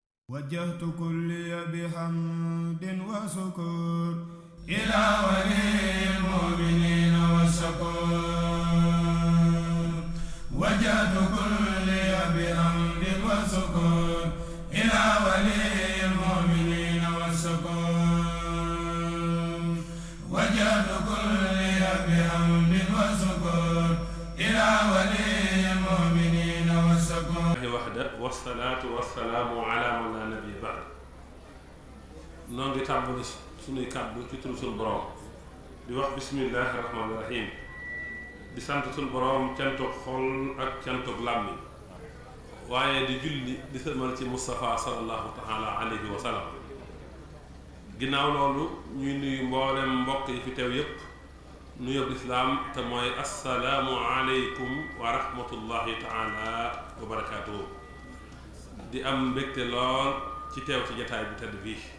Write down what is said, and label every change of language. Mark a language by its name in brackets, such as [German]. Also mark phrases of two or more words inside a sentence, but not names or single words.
[Arabic] وجهت كلي بحمد وشكر إلى ولي المؤمنين والشكور وجهت كلي بحمد وشكر إلى ولي المؤمنين والشكور وجهت كلي بحمد وشكر إلى ولي المؤمنين والشكور وحده والصلاة والسلام على من لا نبي بعد [Wolof] noo ngi tàmbali sunuy kàddu ci turu sunu borom di wax [Arabic] بسم الله الرحمن الرحيم [Wolof] di sant sunu borom cantuk xol ak cantuk làmmiñ waaye di julli di sëlmal ci Moustapha [Arabic] صلى الله تعالى عليه وسلم [Wolof] ginnaaw loolu ñuy nuyu mboolem mbokk yi fi teew yépp nuyoo islaam te mooy [Arabic] السلام عليكم ورحمة الله تعالى وبركاته [Wolof] di am mbégte lool ci teew ci jataay bi tedd bii